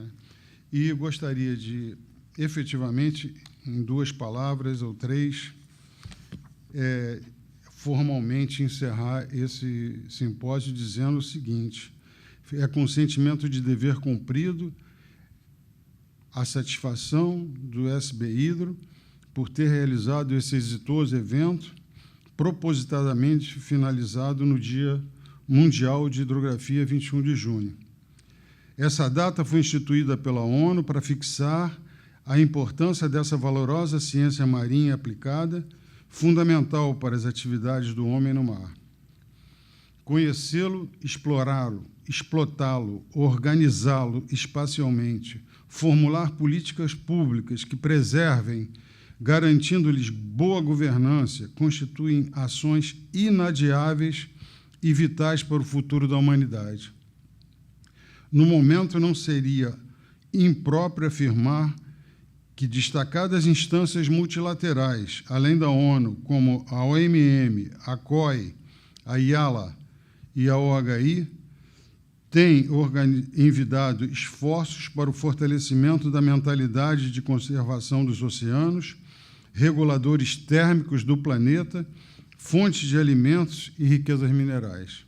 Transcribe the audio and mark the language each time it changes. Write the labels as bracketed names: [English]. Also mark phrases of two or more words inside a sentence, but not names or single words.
[Portuguese] E eu gostaria de, efetivamente, em 2 palavras ou 3, formalmente encerrar esse simpósio dizendo o seguinte: é com sentimento de dever cumprido a satisfação do SB Hidro por ter realizado esse exitoso evento, propositadamente finalizado no Dia Mundial de Hidrografia, 21 de junho. Essa data foi instituída pela ONU para fixar a importância dessa valorosa ciência marinha aplicada, fundamental para as atividades do homem no mar. Conhecê-lo, explorá-lo, explotá-lo, organizá-lo espacialmente, formular políticas públicas que preservem, garantindo-lhes boa governança, constituem ações inadiáveis e vitais para o futuro da humanidade. No momento, não seria impróprio afirmar que destacadas instâncias multilaterais, além da ONU, como a OMM, a COI, a IALA e a OHI, têm envidado esforços para o fortalecimento da mentalidade de conservação dos oceanos, reguladores térmicos do planeta, fontes de alimentos e riquezas minerais.